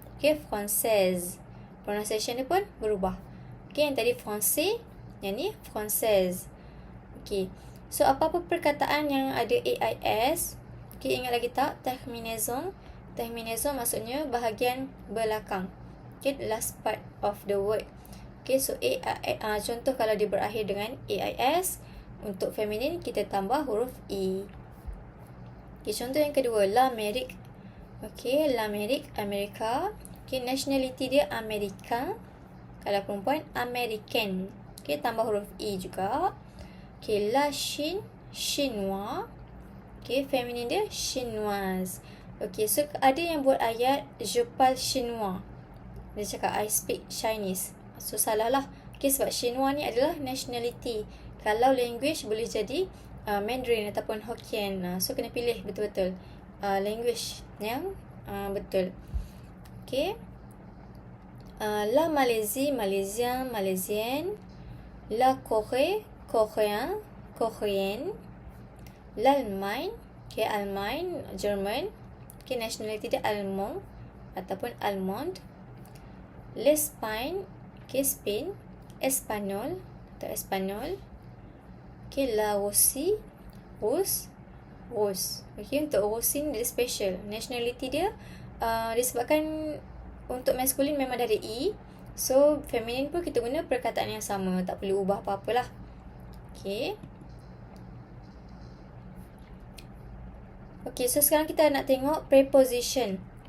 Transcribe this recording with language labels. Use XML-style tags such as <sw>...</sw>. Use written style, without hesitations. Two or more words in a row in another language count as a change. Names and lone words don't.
<fr>Okay, Française.</fr> <ms>Pronunciation dia pun berubah. Okay, yang tadi Français, yang ni Française. Okay, so apa-apa perkataan yang ada AIS, okay, ingat lagi tak? Terminaison. Terminaison maksudnya bahagian belakang.</ms> <en>Okay, last part of the word.</en> <ms>Okay, so contoh kalau dia berakhir dengan AIS, untuk feminin kita tambah huruf E. Okay, contoh yang kedua,</ms> <fr>l'Amérique. Okay, l'Amérique,</fr> <ms>Amerika. Okay, nationality dia American. Kalau perempuan, American. Okay, tambah huruf E juga.</ms> <fr>Okay, la Chine, Chinois.</fr> <ms>Okay, feminin dia chinoise. Okay, so ada yang buat ayat</ms> <fr>je parle chinois.</fr> <ms>Dia cakap</ms> <en>I speak Chinese.</en> <ms>So salah lah. Okay, sebab Chinois ni adalah nationality. Kalau language boleh jadi Mandarin ataupun Hokkien. So kena pilih betul-betul language yang betul. Okay.</ms> <fr>La Malaisie, Malaysian, Malaysienne. La Corée, Coréen, Coréenne. L'Allemagne, okay, Allemagne,</fr> <en>German.</en> <ms>Okay, nationality dia Allemand ataupun Allemande.</ms> <fr>L'Espagne,</fr> <en>okay, Spain.</en> <ms>Espanyol atau Espanyol.</ms> <fr>Okay, la Russie, Rus.</fr> <ms>Okay, untuk Russie dia special. Nationality dia disebabkan untuk maskulin memang ada E. So, feminin pun kita guna perkataan yang sama. Tak perlu ubah apa-apalah. Okay. Okay, so sekarang kita nak tengok preposition.</ms>